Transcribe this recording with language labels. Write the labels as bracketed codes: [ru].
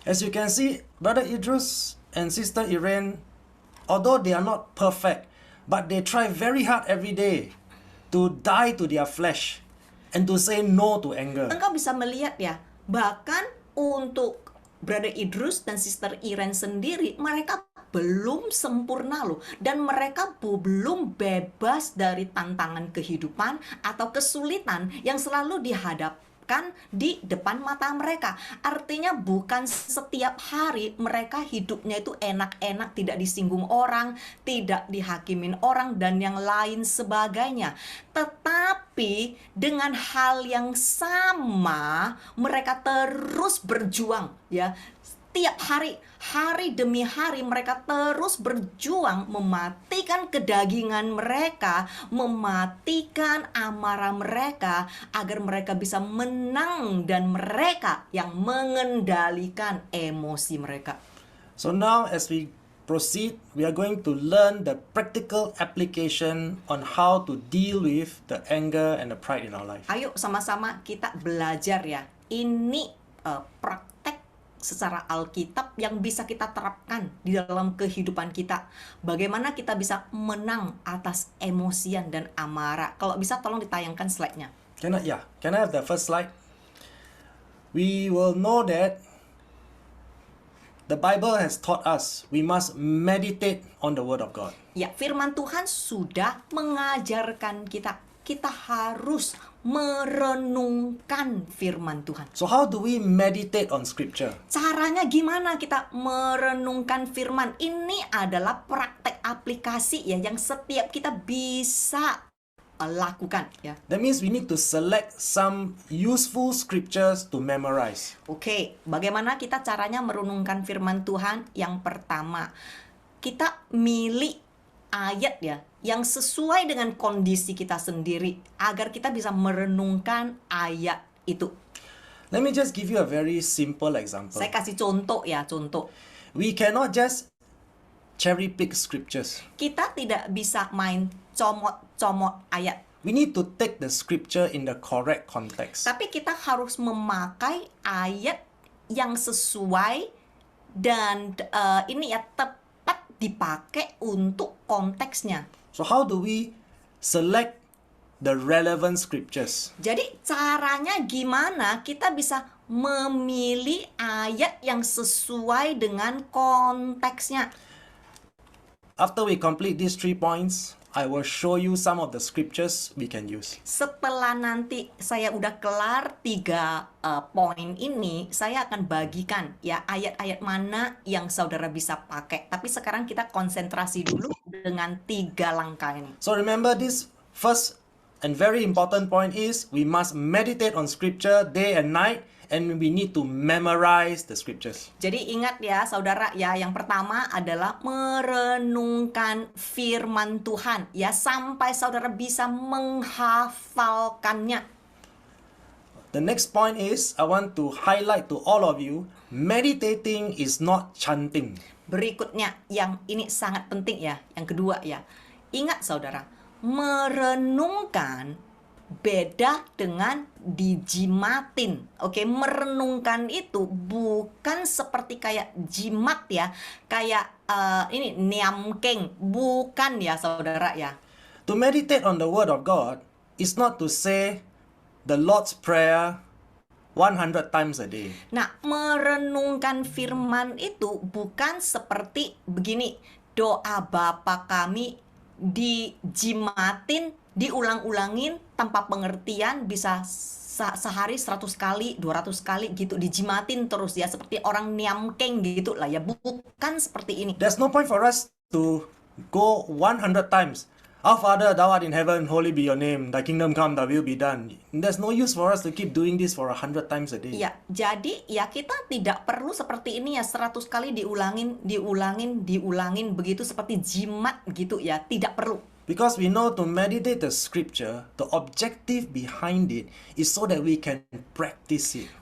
[en] As you can see, Brother Idrus and Sister Iren, although they are not perfect, but they try very hard every day to die to their flesh and to say no to anger. [id] Engkau bisa melihat ya, bahkan untuk Brother Idrus dan Sister Iren sendiri, mereka belum sempurna loh, dan mereka belum bebas dari tantangan kehidupan atau kesulitan yang selalu dihadapi di depan mata mereka. Artinya bukan setiap hari mereka hidupnya itu enak-enak, tidak disinggung orang, tidak dihakimin orang, dan yang lain sebagainya. Tetapi dengan hal yang sama, mereka terus berjuang ya. Tiap hari, hari demi hari mereka terus berjuang mematikan kedagingan mereka, mematikan amarah mereka agar mereka bisa menang dan mereka yang mengendalikan emosi mereka. [en] So now as we proceed, we are going to learn the practical application on how to deal with the anger and the pride in our life. [id] Ayo sama-sama kita belajar ya. Ini praktek secara Alkitab yang bisa kita terapkan di dalam kehidupan kita. Bagaimana kita bisa menang atas emosian dan amarah. Kalau bisa tolong ditayangkan slide-nya. [en] Can I have the first slide? We will know that the Bible has taught us we must meditate on the Word of God. [id] Ya, firman Tuhan sudah mengajarkan kita. Kita harus merenungkan firman Tuhan. [en] So how do we meditate on Scripture? [id] Caranya gimana kita merenungkan firman? Ini adalah praktek aplikasi ya yang setiap kita bisa lakukan ya. [en] That means we need to select some useful scriptures to memorize. [id] Oke, bagaimana kita caranya merenungkan firman Tuhan? Yang pertama, kita milih ayat ya yang sesuai dengan kondisi kita sendiri agar kita bisa merenungkan ayat itu. [en] Let me just give you a very simple example. [id] Saya kasih contoh ya, contoh. [en] We cannot just cherry pick scriptures. [id] Kita tidak bisa main comot-comot ayat. [en] we need to take the scripture in the correct context. [id] Tapi kita harus memakai ayat yang sesuai dan ini ya tepat dipakai untuk konteksnya. [en] So how do we select the relevant scriptures? [id] Jadi caranya gimana kita bisa memilih ayat yang sesuai dengan konteksnya. [en] After we complete these 3 points, I will show you some of the scriptures we can use. [id] Setelah nanti saya udah kelar 3 poin ini, saya akan bagikan ya ayat-ayat mana yang saudara bisa pakai. Tapi sekarang kita konsentrasi dulu dengan 3 langkah ini. [en] So remember, this first and very important point is we must meditate on scripture day and night, and we need to memorize the scriptures. [id] Jadi ingat ya saudara ya, yang pertama adalah merenungkan firman Tuhan ya sampai saudara bisa menghafalkannya. [en] The next point is I want to highlight to all of you, meditating is not chanting. [id] Berikutnya yang ini sangat penting ya, yang kedua ya. Ingat saudara, merenungkan beda dengan dijimatin. Oke, merenungkan itu bukan seperti kayak jimat ya, kayak ini niamkeng, bukan ya saudara ya. [en] To meditate on the word of God is not to say the Lord's Prayer 100 times a day. [id] Nah, merenungkan firman itu bukan seperti begini, doa Bapa kami dijimatin, diulang-ulangin tanpa pengertian, bisa sehari 100 kali, 200 kali gitu, dijimatin terus ya, seperti orang niamkeng gitu lah ya, bukan seperti ini. [en] There's no point for us to go 100 times. Our Father, thou art in heaven, holy be your name, thy kingdom come, thy will be done. There's no use for us to keep doing this for 100 times a day. [id] Ya, jadi ya kita tidak perlu seperti ini ya, 100 kali diulangin begitu seperti jimat gitu ya, tidak perlu. [en] Because we know to meditate the scripture, the objective behind it is so that we can practice it.